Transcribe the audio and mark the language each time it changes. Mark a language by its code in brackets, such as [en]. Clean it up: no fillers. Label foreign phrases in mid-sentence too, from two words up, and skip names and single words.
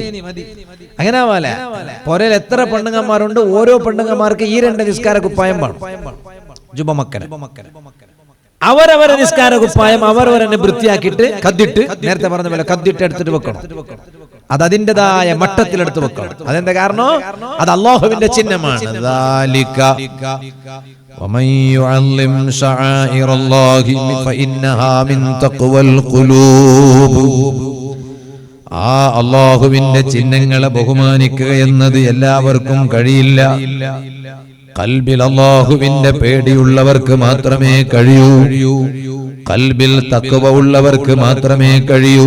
[ml] അങ്ങനെ പോലെ പൊരയിൽ എത്ര പെണ്ണുങ്ങന്മാരുണ്ട്, ഓരോ പെണ്ണുങ്ങന്മാർക്ക് ഈ രണ്ട് നിസ്കാര കുപ്പായം വേണം. ജുബമക്കന അവരവരെ നിസ്കാര കുപ്പായം അവരവരെ വൃത്തിയാക്കിയിട്ട് കദ്ദിട്ട്, നേരത്തെ പറഞ്ഞ പോലെ കദ്ദിട്ട് എടുത്തിട്ട് വെക്കണം. അത് അതിൻ്റെതായ മട്ടത്തിലെടുത്ത് വെക്കണം. അതെന്താ കാരണം? അത് അല്ലാഹുവിന്റെ ചിഹ്നമാണ്. [ar] ومن يعظم شعائر الله فإنها من تقوى القلوب. [ml] ആ അല്ലാഹുവിന്റെ ചിഹ്നങ്ങളെ ബഹുമാനിക്കുക എന്നത് എല്ലാവർക്കും കഴിയില്ല. ഖൽബിൽ അല്ലാഹുവിന്റെ പേടിയുള്ളവർക്ക് മാത്രമേ കഴിയൂ. ഖൽബിൽ തഖ്വ ഉള്ളവർക്ക് മാത്രമേ കഴിയൂ.